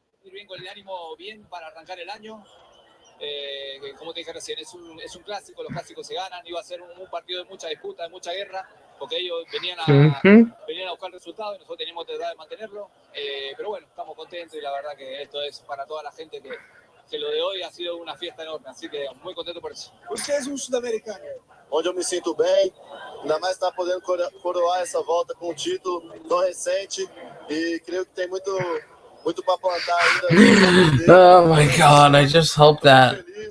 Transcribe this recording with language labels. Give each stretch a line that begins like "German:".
Spanish: Ir bien con el ánimo bien para arrancar el año. Como te dije recién, es un clásico, los clásicos se ganan, iba a ser un partido de mucha disputa, de mucha guerra, porque ellos venían a buscar resultados y nosotros teníamos que tratar de mantenerlo, pero bueno, estamos contentos y la verdad que esto es para toda la gente que lo de hoy ha sido una fiesta enorme, así que muy contento por eso. Usted es un sudamericano.
Portuguese: Onde eu me sinto bem, ainda mais estar podendo coroar essa volta com um título tão recente e creio que tem muito para plantar ainda.
English: Oh my god, I just hope that.